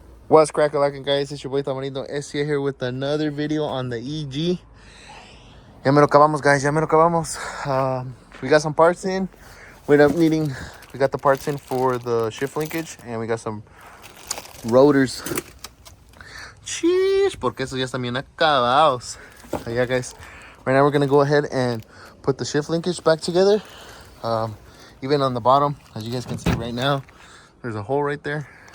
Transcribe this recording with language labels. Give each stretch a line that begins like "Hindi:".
English: What's crackalacking, guys? It's your boy Tamarino SC here with another video on the EG.
Spanish: Ya me lo acabamos,
English: guys. Ya me lo acabamos. We got some parts in. We got the parts in for the shift linkage, and we got some rotors.
Spanish: Sheesh, porque esos ya están bien acabados.
English: So yeah, guys. Right now we're gonna go ahead and put the shift linkage back together. Even on the bottom, as you guys can see right now, there's a hole right there.